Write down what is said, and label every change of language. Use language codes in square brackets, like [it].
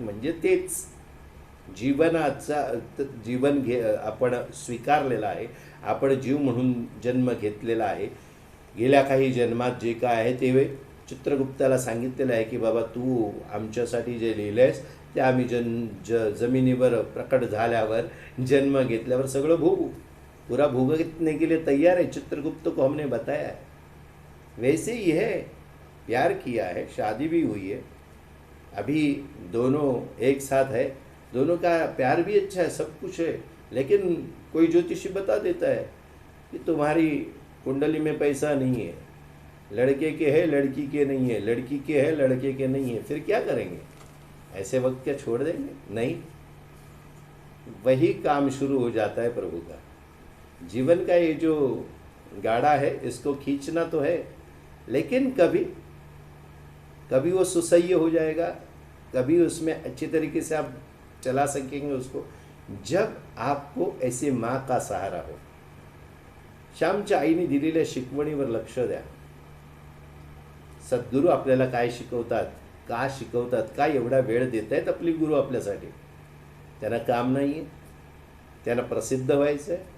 [mr] म्हणजे तेच जीवनाचा जीवन आपण स्वीकारलेला आहे, आपण जीव म्हणून जन्म घेतलेला आहे. गेल्या काही जन्मात जे काय आहे ते चित्रगुप्ताला सांगितलेलं आहे की बाबा तू आमच्यासाठी जे लिहिलंयस ते आम्ही जमिनीवर प्रकट झाल्यावर, जन्म घेतल्यावर सगळं भोगू, [hi] पूरा भोगने के लिए तैयार है. चित्रगुप्त को हमने बताया है. वैसे ही है, प्यार किया है, शादी भी हुई है, अभी दोनों एक साथ है, दोनों का प्यार भी अच्छा है, सब कुछ है. लेकिन कोई ज्योतिषी बता देता है कि तुम्हारी कुंडली में पैसा नहीं है, लड़के के है लड़की के नहीं है, लड़की के है लड़के के नहीं है. फिर क्या करेंगे? ऐसे वक्त क्या छोड़ देंगे? नहीं. वही काम शुरू हो जाता है प्रभु का. जीवन का ये जो गाड़ा है इसको खींचना तो है, लेकिन कभी कभी वो सुसह्य हो जाएगा, कभी उसमें अच्छी तरीके से आप चला सकेंगे उसको, जब आपको ऐसे माँ का सहारा हो. [mr] श्यामच्या आईने दिलेल्या शिकवणीवर लक्ष द्या. सद्गुरू आपल्याला काय शिकवतात, का शिकवतात, का एवढा वेळ देत आहेत आपली गुरु आपल्यासाठी? त्यांना काम नाही आहे? त्यांना प्रसिद्ध व्हायचं आहे?